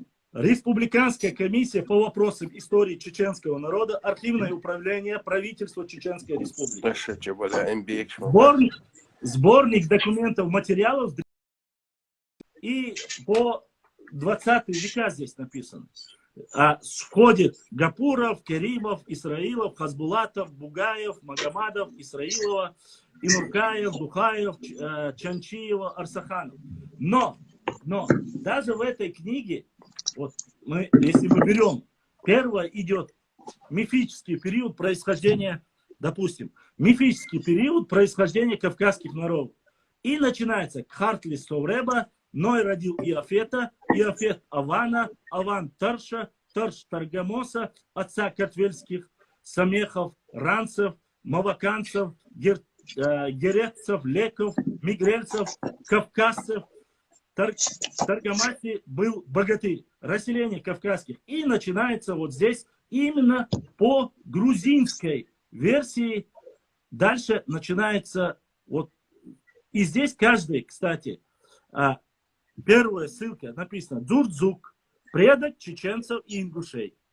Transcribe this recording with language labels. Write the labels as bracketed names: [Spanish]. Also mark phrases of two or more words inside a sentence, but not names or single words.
[Russian] Республиканская комиссия по вопросам истории чеченского народа, архивное управление правительства Чеченской Республики. Сборник документов, материалов. И по 20 века здесь написано. Входит Гапуров, Керимов, Исраилов, Хазбулатов, Бугаев, Магомадов, Исраилова, Инуркаев, Духаев, Чанчиева, Арсаханов. Но даже в этой книге, вот мы, если мы берем, первое идет мифический период происхождения, допустим, мифический период происхождения кавказских народов. И начинается Кхартли Совреба, Ной родил Иофета, Иофет Авана, Аван Тарша, Тарш Таргамоса, отца Картвельских, Самехов, Ранцев, Маваканцев, Герецев, Леков, Мигрельцев, Кавказцев, Таргамати был богатырь, расселение кавказских. И начинается вот здесь именно по грузинской версии. Дальше начинается вот. И здесь каждый, кстати, первая ссылка написана Дзурдзук, предок чеченцев и ингушей.